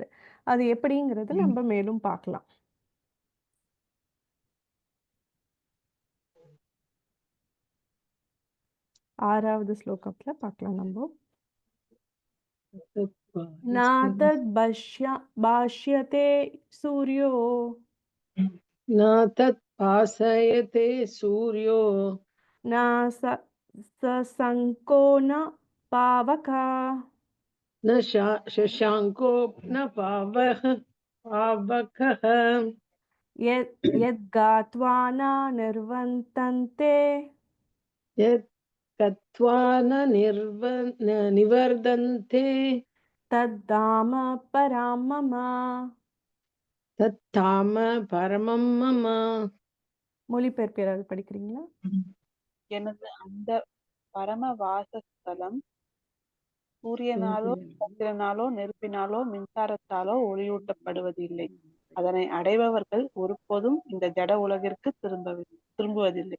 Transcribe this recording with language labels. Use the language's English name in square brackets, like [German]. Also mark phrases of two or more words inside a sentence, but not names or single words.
[Tamil] அது எப்படிங்கிறது நம்ம மேலும் பார்க்கலாம். 6வது ஸ்லோகத்துல பார்க்கலாம் நம்ம. [Sanskrit] नतत् भासयते सूर्यो न तत् भासयते सूर्यो न शशाङ्को न पावकः न शशाङ्को न पावकः यद्गात्वा न निर्वन्तन्ते यत् गत्वा न निवर्धन्ते तद्धाम परां मम. तत्धाम परमं मम. [Tamil] மொழிபெயர்ப்பு யாராவது படிக்கிறீங்களா? எனது அந்த பரம வாசஸ்தலம் சூரியனாலோ சந்திரனாலோ நெருப்பினாலோ மின்சாரத்தாலோ ஒளியூட்டப்படுவதில்லை. அதனை அடைபவர்கள் ஒருபோதும் இந்த ஜட உலகிற்கு திரும்புவதில்லை.